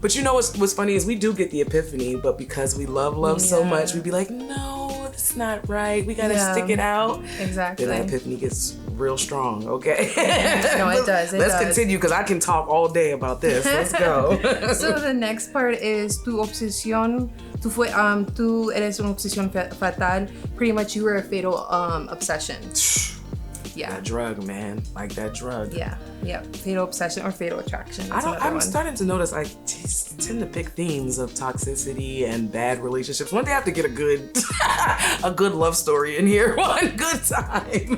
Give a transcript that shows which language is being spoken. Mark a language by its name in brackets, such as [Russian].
[English] But you know what's funny is we do get the epiphany, but because we love so much, we'd be like, no, that's not right. We gotta stick it out. Exactly. Then that epiphany gets real strong, okay? No, it does. Let's continue, because I can talk all day about this. Let's go. So the next part is [Spanish] tu obsesión. Tú eres una obsesión fatal. [English] Pretty much you were a fatal obsession. Yeah. That drug, man. Like that drug. Yeah. Fatal obsession or fatal attraction. I'm starting to notice I tend to pick themes of toxicity and bad relationships. One day I have to get a good love story in here one good time.